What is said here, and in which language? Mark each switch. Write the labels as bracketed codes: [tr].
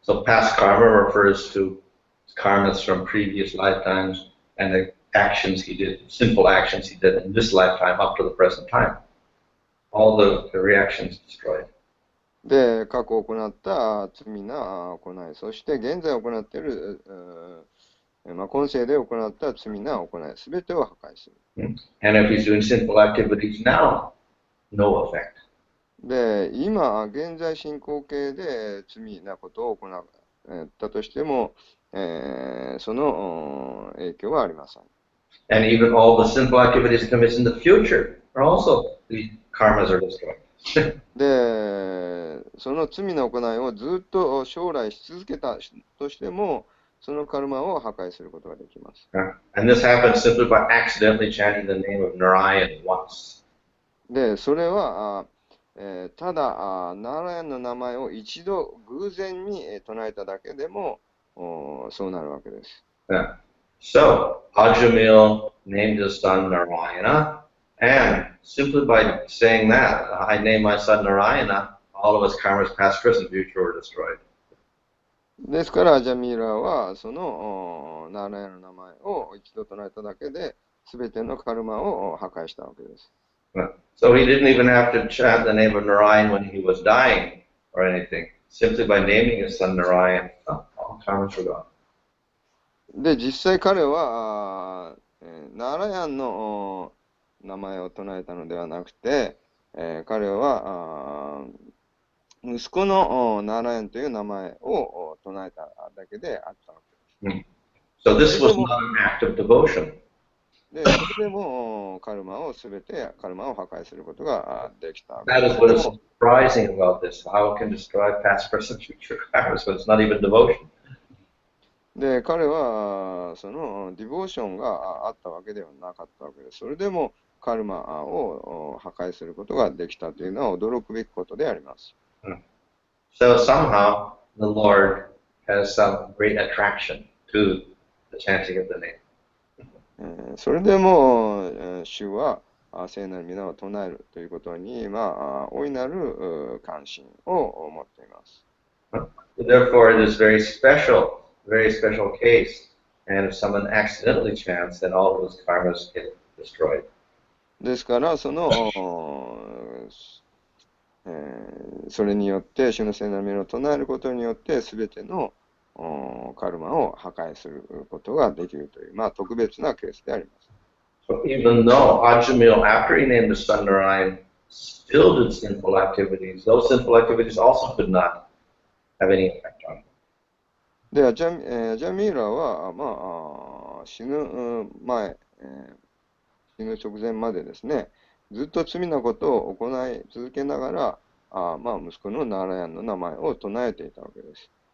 [en] So past karma refers to karmas from previous lifetimes and the actions he did, simple actions he did in this lifetime up to the present time. All the reactions destroyed. [ja] で、過去行った罪な行い、そして現在行っている、今世で行った罪な行い、すべてを破壊する。 [en] And if he's doing sinful activities now, no effect. [ja] で、今、現在進行形で罪なことを行ったとしても、その影響はありません。 [en] And even all the sinful activities he commits in the future are also, the karmas are destroyed. [ja] で、その罪の行いをずっと将来し続けたとしても、そのカルマを破壊することができます。 [en] And this happens simply by accidentally chanting the name of Narayan once. [ja] で、それは、ただ、ナラヤンの名前を一度偶然に唱えただけでも、そうなるわけです。 [en] So, Ajamil named his son Narayana, and simply by saying that, I name my son Narayana, all of his karmas, past, present, future, were destroyed. [ja] ですから、ジャミーラは、そのナラヤンの名前を一度唱えただけで、すべてのカルマを破壊したわけです。 [en] So he didn't even have to chant the name of Narayan when he was dying or anything. Simply by naming his son Narayan, all karmas were gone. [ja] で、実際彼は、ナラヤンの名前を唱えたのではなくて、彼は息子のナラヤンという名前を唱えただけであったわけです。 [en] So this was not an act of devotion. [ja] で、それでもカルマを破壊することができたわけです。 [en] That is what is surprising about this. How it can destroy past, present, future karmas, but it's not even devotion. [ja] で、彼はそのディボーションがあったわけではなかったわけです。それでもカルマを破壊することができたというのは驚くべきことであります。 [en] So somehow the Lord has some great attraction to the chanting of the name. [ja] それでも主は聖なる皆を唱えるということに大いなる関心を持っています。 [en] Therefore, it is very special case. And if someone accidentally chants, then all of those karmas get destroyed. [ja] ですから、それによって、主の聖なる名を唱えることによって、すべてのカルマを破壊することができるという、特別なケースであります。 [en] So even though Ajamil, after he named the sun Narayan, still did sinful activities, those sinful activities also could not have any effect on him. [ja] で、アジャミーラは、死ぬ前、死ぬ直前までですね、ずっと罪なことを行い続けながら、息子のナーラヤンの名前を唱えていたわけです。